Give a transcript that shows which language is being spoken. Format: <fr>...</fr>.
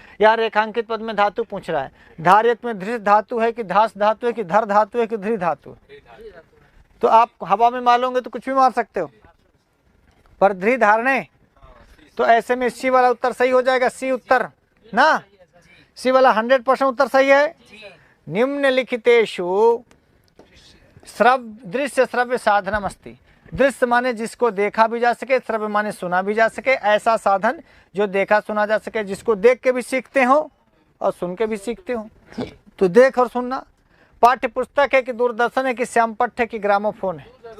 <hi>यहाँ रेखांकित पद में धातु पूछ रहा है। धार्यत में धृ धातु है कि धास धातु है कि धर धातु है कि धृ धातु है? तो आप हवा में मारोगे तो कुछ भी मार सकते हो, पर धृ धारणे। तो ऐसे में सी वाला उत्तर सही हो जाएगा। सी उत्तर ना, सी वाला 100% उत्तर सही है।</hi> <sa>निम्नलिखितेषु दृश्य श्रव्य साधनम अस्ति।</sa> <hi>दृश्य माने जिसको देखा भी जा सके, श्रव्य माने सुना भी जा सके। ऐसा साधन जो देखा सुना जा सके, जिसको देख के भी सीखते हो और सुन के भी सीखते हो। तो देख और सुनना। पाठ्य पुस्तक है कि दूरदर्शन है कि श्यामपट्ट है कि ग्रामोफोन है?</hi>